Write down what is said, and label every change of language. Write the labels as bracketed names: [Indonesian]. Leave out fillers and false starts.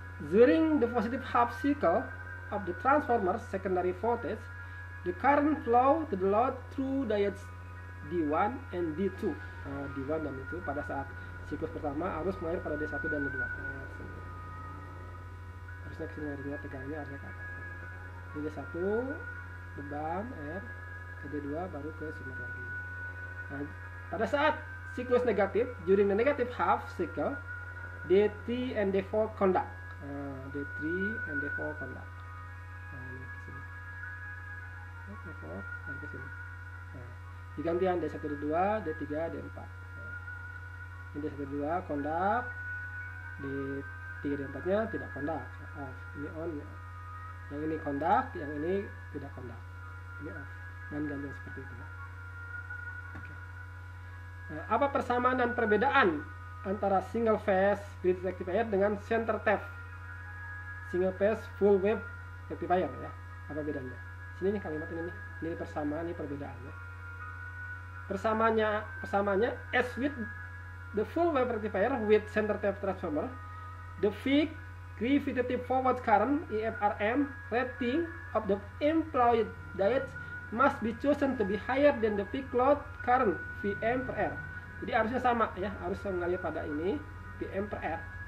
[English] During the positive half cycle of the transformer's secondary voltage, the current flow to the load through diodes D1 and D2. [Indonesian] D1 dan D2 pada saat siklus pertama arus mengalir pada D1 dan D2. Harusnya kesini arusnya tegangannya arusnya ke atas. Ini D1 beban R, ke D2 baru ke sumber lagi. Nah, pada saat siklus negatif, [English] during the negative half cycle, D3 and D4 conduct. D3 and D4 conduct. [Indonesian] Ini ke sini. D4 dan ke sini. Nah, digantian D1 D2, D3 D4. Nah, ini D1 D2 conduct, D3 D4 nya tidak conduct, off. Ini on ya. Yang ini conduct, yang ini tidak conduct. Ini off. Dan gantian seperti itu ya. Oke. Nah, apa persamaan dan perbedaan antara single phase bridge rectifier dengan center tap single phase full wave rectifier ya? Apa bedanya? Sini nih kalimat ini nih. Ini persamaan, ini perbedaannya. [English] Persamaannya as with the full wave rectifier with center tap transformer, the fixed repetitive forward current IFRM rating of the employed diodes must be chosen to be higher than the peak load current VM per R. [Indonesian] Jadi arusnya sama ya, arus mengalir pada ini VM per R.